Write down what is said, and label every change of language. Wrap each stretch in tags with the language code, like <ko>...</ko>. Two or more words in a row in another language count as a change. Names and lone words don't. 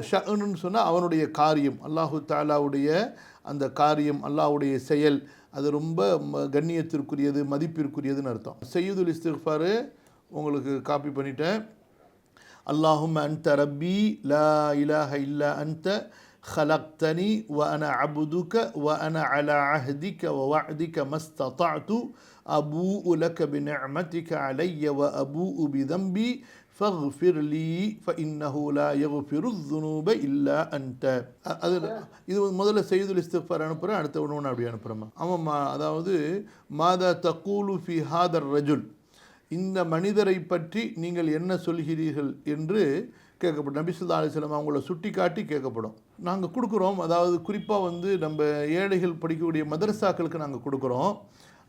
<ta>ஷஅனுன்னு சொன்னால் அவனுடைய காரியம், அல்லாஹு தஆலாவுடைய அந்த காரியம், அல்லாஹ்வுடைய செயல், அது ரொம்ப கண்ணியத்திற்குரியது, மதிப்பிற்குரியதுன்னு அர்த்தம். சையதுல் இஸ்திக்ஃபார் உங்களுக்கு காப்பி பண்ணிட்டேன்.</ta> <ar>اللهم أنت ربي لا إله إلا أنت خلقتني وأنا عبدك وأنا على عهدك ووعدك ما استطعت أبوء لك بنعمتك علي وأبوء بذنبي فاغفر لي فإنه لا يغفر الذنوب إلا أنت.</ar> <ta>இது முதல்ல சையதுல் இஸ்திக்ஃபார் அனுப்புகிறேன், அடுத்த ஒன்று அப்படி அனுப்புகிறேம்மா. ஆமாம்மா, அதாவது</ta> <ar>ماذا تقول في هذا الرجل,</ar> <ta>இந்த மனிதரை பற்றி நீங்கள் என்ன சொல்கிறீர்கள் என்று கேட்கப்படும். நபி</ta> <ar>صلى الله عليه وسلم</ar> <ta>அவங்கள சுட்டி காட்டி கேட்கப்படும். நாங்கள் கொடுக்குறோம், அதாவது குறிப்பாக நம்ம ஏழைகள் படிக்கக்கூடிய மதரசாக்களுக்கு நாங்கள் கொடுக்குறோம்.</ta>